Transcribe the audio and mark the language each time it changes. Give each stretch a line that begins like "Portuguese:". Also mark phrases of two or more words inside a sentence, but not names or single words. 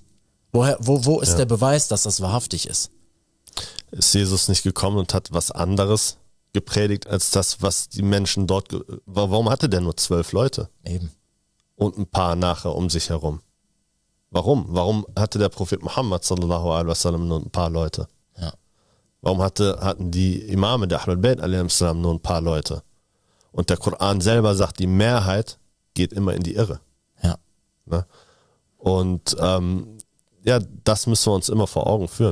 German: Wo ist der Beweis, dass das wahrhaftig ist? Ist Jesus nicht gekommen und hat was anderes gepredigt als das, was die Menschen dort... Warum hatte der nur 12 Leute? Eben. Und ein paar nachher um sich herum? Warum? Warum hatte der Prophet Mohammed
Arabic: صلى الله عليه وسلم
German: nur ein paar Leute? Ja. Warum hatten die Imame der Ahlul Bayt
Arabic: عليه السلام
German: nur ein paar Leute? Und der Koran selber sagt, die Mehrheit geht immer in die Irre. Ja. Ne? Und das müssen wir uns immer vor Augen führen.